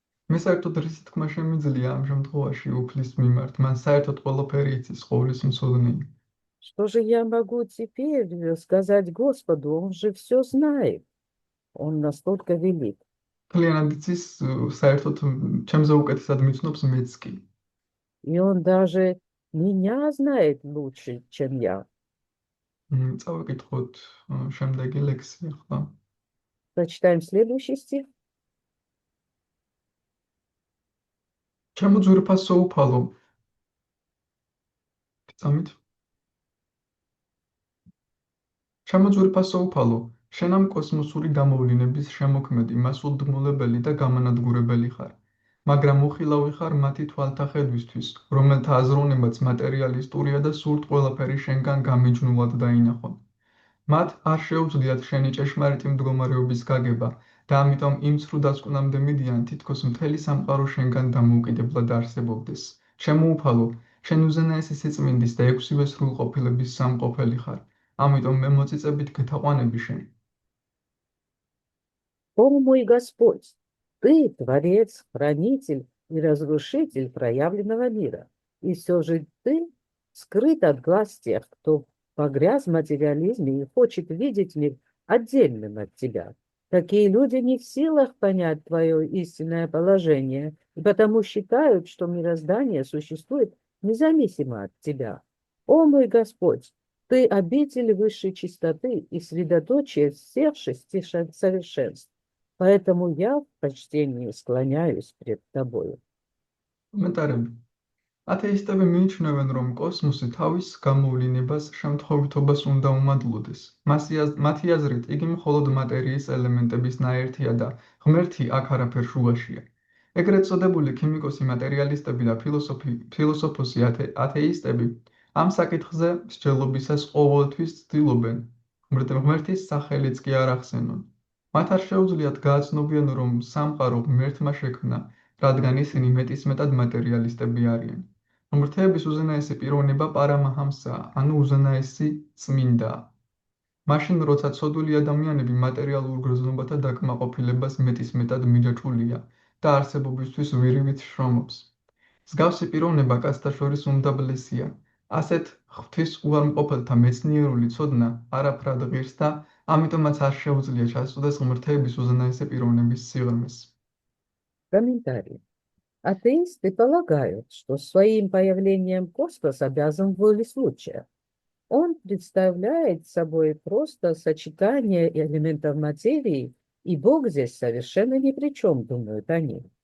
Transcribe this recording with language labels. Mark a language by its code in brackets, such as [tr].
[ka] მე საერთოდ რისი თქმა შემიძლია ამ შემთხვევაში უფლის მიმართ, მან საერთოდ ყველაფერი იცის, ყოვლის მცოდნე. [ru] Что же я могу теперь сказать Господу? Он же все знает. Он настолько велик. [ka] Ძალიან იცის, საერთოდ ჩემზე უკეთესად მიცნობს მეც კი. [ru] И он даже меня знает лучше, чем я. [ka] წავიკითხოთ შემდეგი ლექსი ახლა. [ru] Прочитаем следующий стих. [ka] ჩემო ძვირფასო უფალო. წამით. ჩემო ძვირფასო უფალო, შენ ამ კოსმოსური გამოვლინების შემოქმედი, მასულდგმულებელი და გამანადგურებელი ხარ. მაგრამ უხილავი ხარ მათი თვალთახედვისთვის, რომელთა აზროვნებაც მატერიალისტურია და სურთ ყველაფერი შენგან გამიჯნულად დაინახონ. მათ არ შეუძლიათ შენი ჭეშმარიტი მდგომარეობის გაგება და ამიტომ იმ ცრუ დასკვნამდე მიდიან, თითქოს მთელი სამყარო შენგან დამოუკიდებლად არსებობდეს. შემოუფალო, შენ უზენაესი სიწმინდის და ექვსივე სრულყოფილების სამყოფელი ხარ. ამიტომ მე მოწიწებით გეთაყვანები შენ. [ru] О мой Господь, Ты Творец, Хранитель и Разрушитель проявленного мира. И все же Ты скрыт от глаз тех, кто погряз в материализме и хочет видеть мир отдельным от Тебя. Такие люди не в силах понять Твое истинное положение, и потому считают, что мироздание существует независимо от Тебя. О мой Господь, Ты обитель высшей чистоты и средоточие всех шести совершенств. Поэтому я в почтении склоняюсь пред тобою. [ka] კომენტარები. ათეისტები მიიჩნევენ, რომ კოსმოსი თავის გამოვლინებას შემთხვევითობას უნდა უმადლოდეს. მათი აზრით, იგი მხოლოდ მატერიის ელემენტების ნაერთია და ღმერთი აქ არაფერ შუაშია. ეგრეთ წოდებული ქიმიკოსი მატერიალისტები და ფილოსოფოსი ათეისტები ამ საკითხზე მსჯელობისას ყოველთვის ცდილობენ, ღმერთის სახელიც კი არ ახსენონ. მათ არ შეუძლიათ გააცნობიან, რომ სამყარო ღმერთმა შექმნა, რადგან ისინი მეტისმეტად მატერიალისტები არიან. ღმერთების უზენაესი პიროვნება პარამაჰამსაა, ანუ უზენაესი წმინდაა. მაშინ, როცა ცოდვილი ადამიანები მატერიალურ გრძნობათა დაკმაყოფილებას მეტისმეტად მიჯაჭვულია და არსებობისთვის ვირივით შრომობს. მსგავსი პიროვნება კაცთა შორის უმდაბლესია. ასეთ ღვთის უარმყოფელთა მეცნიერული ცოდნა არაფრად ღირს და ამიტომაც არ შეუძლია ჩაწვდეს ღმერთების უზენაესი პიროვნების სიღრმეს. [ru] Комментарий. Атеисты полагают, что своим появлением космос обязан воле случая. Он представляет собой просто сочетание элементов материи, и Бог здесь совершенно ни при чем, думают они.